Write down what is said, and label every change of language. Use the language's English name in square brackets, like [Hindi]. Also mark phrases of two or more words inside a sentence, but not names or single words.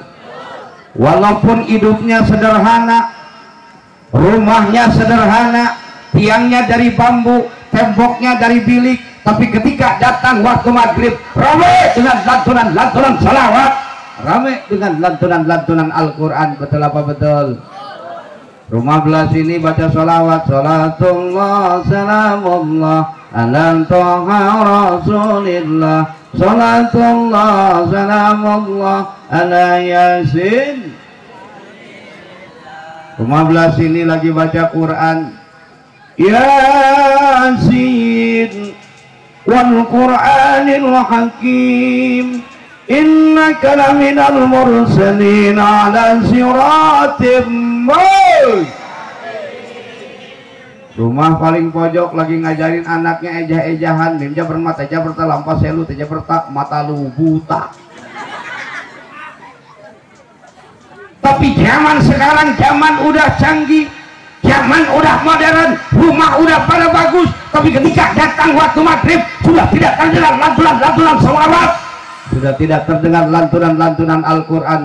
[Indonesian] Walaupun hidupnya sederhana, rumahnya sederhana, tiangnya dari bambu, temboknya dari bilik, tapi ketika datang waktu maghrib, ramai dengan lantunan-lantunan sholawat, ramai dengan lantunan-lantunan Al-Quran. Betul apa betul? Rumah belah sini baca sholawat, [Arabic] صلاة الله سلام الله على طه رسول الله، صلاة الله سلام الله على يس. [Indonesian] Rumah belah sini lagi baca Quran, [Arabic] يس والقرآن الحكيم إنك لمن المرسلين على صراط. [Indonesian] Rumah paling pojok lagi ngajarin anaknya ejah-ejahan, mimja bermata eja berta lampas selu teja berta mata lu buta. Tapi zaman sekarang zaman udah canggih, zaman udah modern, rumah udah pada bagus, tapi ketika datang waktu maghrib sudah tidak terdengar lantunan-lantunan sholawat, sudah tidak terdengar lantunan-lantunan Al-Quran.